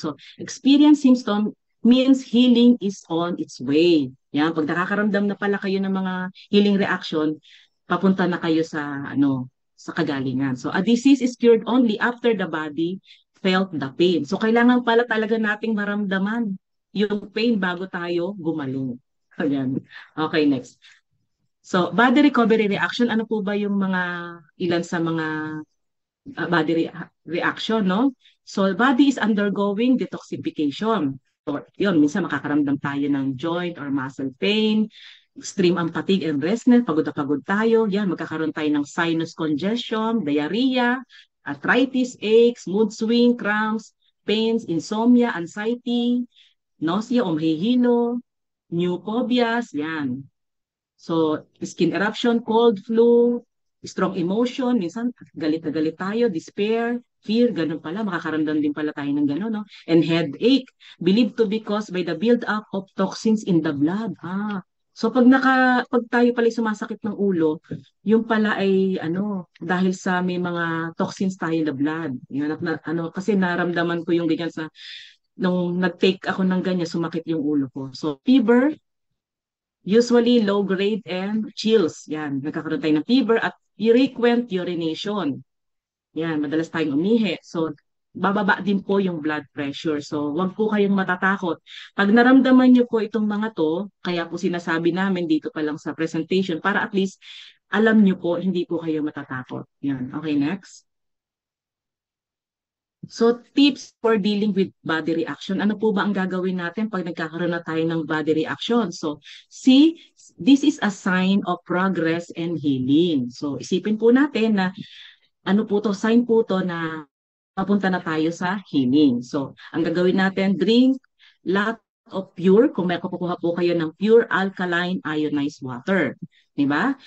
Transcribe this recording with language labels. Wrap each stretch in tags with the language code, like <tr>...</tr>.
<en>So, experience symptom means healing is on its way.</en> <tl>Yan, pag nakakaramdam na pala kayo ng mga healing reaction, papunta na kayo sa kagalingan.</tl> <en>So, a disease is cured only after the body felt the pain.</en> <tl>So, kailangan pala talaga nating maramdaman yung pain bago tayo gumaling. Ayan. Okay, next. So, body recovery reaction, ano po ba yung ilan sa mga body reaction, no?</tl> <en>So, body is undergoing detoxification. So,</en> <tl>yun, minsan makakaramdam tayo ng</tl> <en>joint or muscle pain, extreme ang fatigue and restless,</en> <tl>pagod na pagod tayo, yan, magkakaroon tayo ng</tl> <en>sinus congestion, diarrhea, arthritis, aches, mood swing, cramps, pains, insomnia, anxiety, nausea o mahihilo, new phobias, yan. So, skin eruption, cold, flu, strong emotion,</en> <tl>minsan galit na galit tayo, despair, fear, ganun pala, makakaramdam din pala tayo ng ganun, no?</tl> <en>And headache, believed to be caused by the build-up of toxins in the blood.</en> <tl>So pag tayo pala sumasakit ng ulo, yung pala ay dahil sa may mga toxins tayo in the blood. Yan, kasi naramdaman ko yung ganyan nung nag-take ako ng ganyan, sumakit yung ulo ko.</tl> <en>So fever, usually low grade and chills.</en> <tl>Yan, nagkakaroon tayo ng fever at frequent urination. Yan, madalas tayong umihi. So, bababa din po yung blood pressure. So, wag po kayong matatakot. Pag naramdaman nyo po itong mga to, kaya po sinasabi namin dito pa lang sa presentation para at least alam nyo po, hindi po kayo matatakot. Yan, okay, next.</tl> <en>So, tips for dealing with body reaction.</en> <tl>Ano po ba ang gagawin natin pag nagkakaroon na tayo ng body reaction?</tl> <en>So, see, this is a sign of progress and healing.</en> <tl>So, isipin po natin na ano po to, sign po to na papunta na tayo sa healing. So, ang gagawin natin,</tl> <en>drink lot of pure,</en> <tl>kung may kukuha po kayo ng pure alkaline ionized water. Diba?</tl>